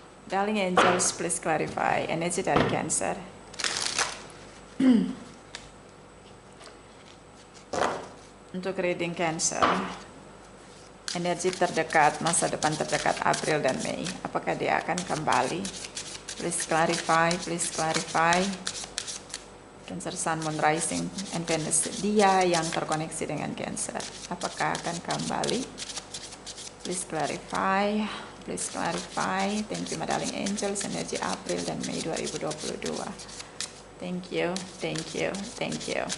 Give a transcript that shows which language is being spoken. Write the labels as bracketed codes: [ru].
[en] Darling angels, please clarify [id] energi dari [en] Cancer. [id] Untuk reading Cancer, energi terdekat, masa depan terdekat April dan Mei. Apakah dia akan kembali? [en] Please clarify, please clarify. Cancer Sun, Moon, Rising, and Venus. [id] Dia yang terkoneksi dengan Cancer. Apakah akan kembali? [en] Please clarify, please clarify. Thank you, my darling angels. [id] Energi April dan Mei 2022. [en] Thank you, thank you, thank you.